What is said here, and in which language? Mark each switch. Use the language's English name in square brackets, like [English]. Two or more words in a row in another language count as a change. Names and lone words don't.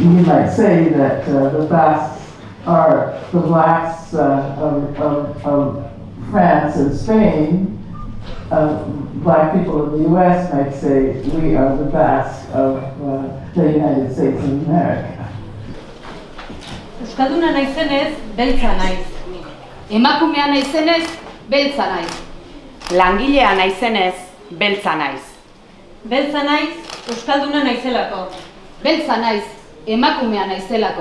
[English] might say that the Basques are the blacks of France and Spain. Black people in the U.S. might say we are the Basques of the United States of America. [Basque] Euskalduna naizenez, beltza naiz. Emakumea naizenez, beltza naiz. Langilea naizenez, beltza naiz. Beltza naiz, euskalduna naizelako. Beltza naiz, emakumea naizelako.